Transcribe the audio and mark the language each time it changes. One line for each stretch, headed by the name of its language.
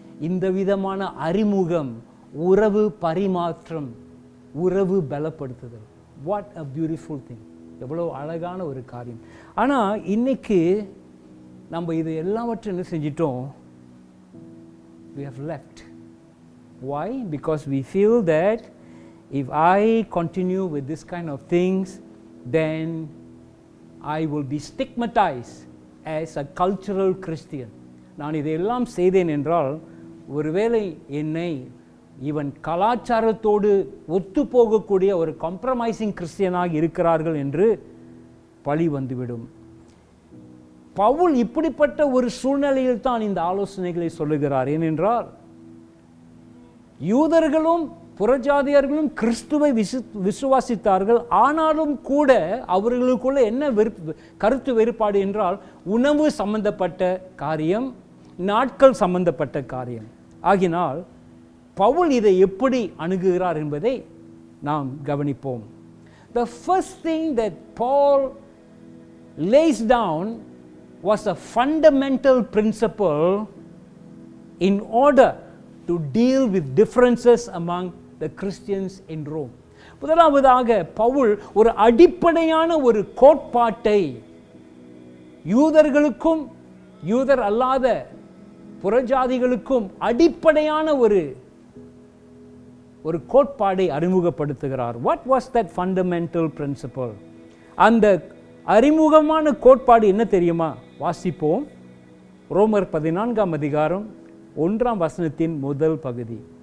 Tamil: இந்த விதமான அறிமுகம், உறவு பரிமாற்றம், உறவு பலப்படுத்துதல்.
English: What a beautiful thing.
Tamil: எவ்வளோ அழகான ஒரு காரியம். ஆனால் இன்னைக்கு நம்ம இது எல்லாவற்றையும் என்ன செஞ்சிட்டோம்,
English: we have left. Why? Because we feel that if I continue with this kind of things, then I will be stigmatized as a cultural Christian.
Tamil: நான் இதையெல்லாம் செய்தேன் என்றால், ஒருவேளை என்னை இவன் கலாச்சாரத்தோடு ஒத்து போகக்கூடிய ஒரு காம்ப்ரமைசிங் கிறிஸ்டியனாக இருக்கிறார்கள் என்று பழி வந்துவிடும். பவுல் இப்படிப்பட்ட ஒரு சூழ்நிலையில் தான் இந்த ஆலோசனைகளை சொல்லுகிறார். ஏனென்றால் யூதர்களும் புறஜாதியர்களும் கிறிஸ்துவை விசுவாசித்தார்கள். ஆனாலும் கூட அவர்களுக்குள்ள என்ன கருத்து வேறுபாடு என்றால், உணவு சம்பந்தப்பட்ட காரியம், நாட்கள் சம்பந்தப்பட்ட காரியம். ஆகினால் பவுல் இதை எப்படி அணுகுகிறார் என்பதை நாம் கவனிப்போம்.
English: The first thing that Paul lays down was a fundamental principle in order to deal with differences among the Christians in Rome.
Tamil: முதலாவதாக பவுல் ஒரு அடிப்படையான ஒரு கோட்பாட்டை யூதர்களுக்கும் யூதர் அல்லாத புறஜாதிகளுக்கும் அடிப்படையான ஒரு கோட்பாடை அறிமுகப்படுத்துகிறார்.
English: What was that fundamental principle?
Tamil: அந்த அறிமுகமான கோட்பாடு என்ன தெரியுமா? வாசிப்போம். ரோமர் 14ஆம் அதிகாரம் 1ஆம் வசனத்தின் முதல் பகுதி.